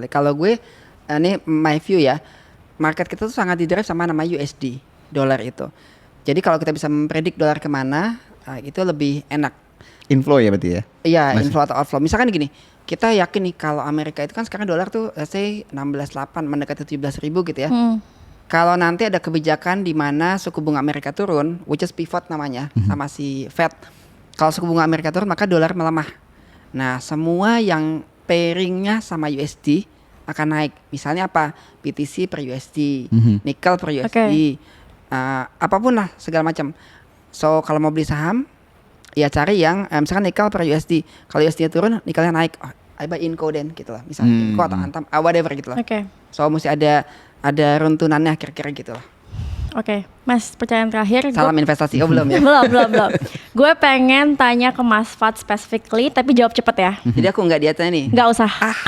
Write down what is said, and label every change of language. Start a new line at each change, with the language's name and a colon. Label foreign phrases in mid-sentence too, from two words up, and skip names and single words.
Indonesian: Kalau gue ini
English: my view
Indonesian: ya, market kita tuh sangat didrive sama nama USD, dolar itu. Jadi kalau kita bisa mempredik dolar kemana, itu lebih enak. Inflow ya berarti ya. Iya, Masih. inflow atau outflow. Misalkan gini, kita yakin nih kalau Amerika itu kan sekarang dolar tuh
English: let's say
Indonesian: 16.8 mendekati 17.000 gitu ya. Kalau nanti ada kebijakan di mana suku bunga Amerika turun,
English: which is pivot
Indonesian: namanya, sama si Fed. Kalau suku bunga Amerika turun, maka dolar melemah. Nah, semua yang pairingnya sama USD akan naik. Misalnya apa? BTC per USD, nikel per USD, apapun lah segala macam. So kalau mau beli saham, ya cari yang misalkan nikel per USD. Kalau USD turun, nikelnya naik.
English: Oh, I buy Inco then
Indonesian: gitu lah. Misalnya Inco atau Antam, whatever gitu lah. Oke. So mesti ada runtunannya kira-kira gitu lah. Oke, Mas, pertanyaan terakhir. Salam investasi, belum ya? belum. Gue pengen tanya ke Mas Fat specifically, tapi jawab cepet ya. Jadi aku nggak dietnya nih. Nggak usah, kamu